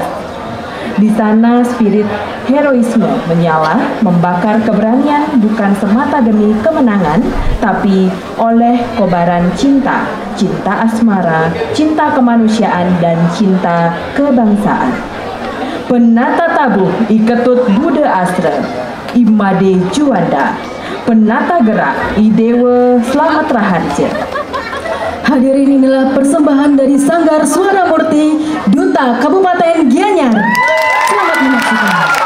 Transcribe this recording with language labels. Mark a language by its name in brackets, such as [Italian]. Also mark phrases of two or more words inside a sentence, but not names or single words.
[Indonesian] Di sana spirit heroisme menyala, membakar keberanian bukan semata demi kemenangan, tapi oleh kobaran cinta, cinta asmara, cinta kemanusiaan, dan cinta kebangsaan. Penata tabuh iketut Bude Astra, Imade Juanda, penata gerak Idewa Slamet Raharja. Hadirin, inilah persembahan dari Sanggar Suara Murti, Duta Kabupaten Gianyar. Selamat menyaksikan.